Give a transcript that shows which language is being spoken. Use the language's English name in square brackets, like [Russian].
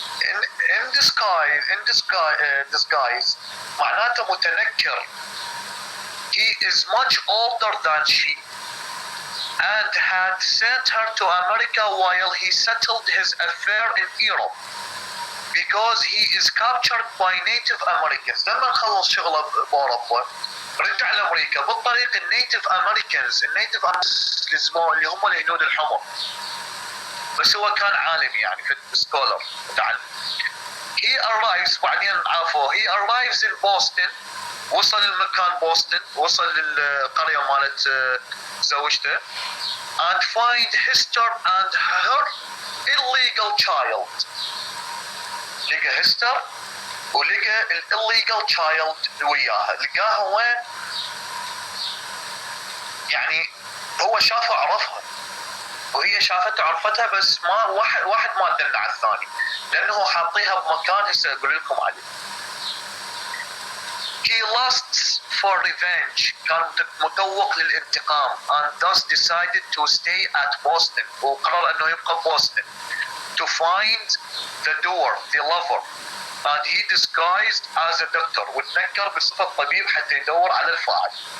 [English] In disguise [Arabic] معناته متنكر. [English] He is much older than she and had sent her to America while he settled his affair in Europe because he is captured by Native Americans. [Arabic] لما خلص شغله بأوروبا رجع لأمريكا بالطريق النيتيف أمريكانز اللي هم الهنود الحمر. بس هو كان عالم يعني في سكولر متعلم. [English] He arrives [Arabic] بعدين عافوه. [English] He arrives in Boston. [Arabic] وصل المكان بوسطن، وصل للقرية مالت زوجته [English] and find Hester and her illegal child. [Arabic] لقى هستر ولقى [English] illegal child [Arabic] وياها. لقاها وين؟ يعني هو شافها عرفها وهي شافته عرفتها بس ما واحد ما دلنا على الثاني لأنه حاطيها بمكان هسه أقول لكم عليه. [English] He lusts for revenge. [Arabic] كان متوق للانتقام [English] and thus decided to stay at Boston. [Arabic] وقرر انه يبقى بوسطن [English] to find the door, the lover. And he disguised as a doctor. [Arabic] وتنكر بصفة طبيب حتى يدور على الفاعل.